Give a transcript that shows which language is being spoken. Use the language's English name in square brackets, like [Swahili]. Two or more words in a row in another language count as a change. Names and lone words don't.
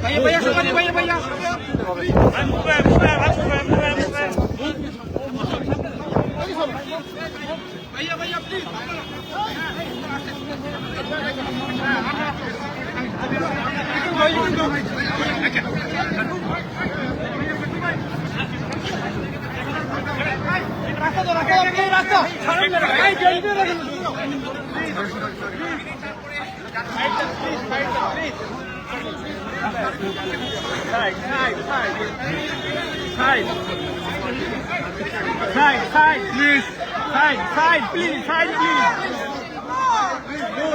[Hindi] भैया भैया भैया भैया भैया भैया प्लीज रास्ता दो रास्ता [English] Side, please. Side, please. Side, please. Please move.